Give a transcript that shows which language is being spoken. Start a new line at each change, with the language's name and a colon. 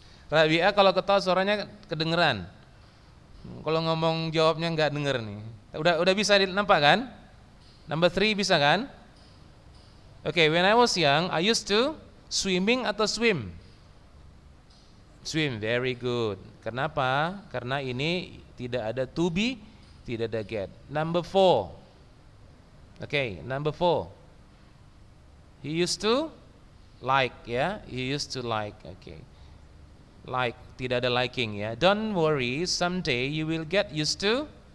Indonesian: Rabi'ah kalau ketawa suaranya kedengeran. Kalau ngomong jawabnya nggak denger nih. Udah bisa nampak kan? Number 3 bisa kan?
English: Okay, when I was young, I used to swimming
Indonesian: atau
English: swim? Swim, very good.
Indonesian: Kenapa? Karena ini tidak ada to be, tidak ada get.
English: Number 4. Okay, number 4. He used to like ya. He used to like. Okay.
Indonesian: Like, tidak ada liking ya.
English: Don't worry, someday you will get used to.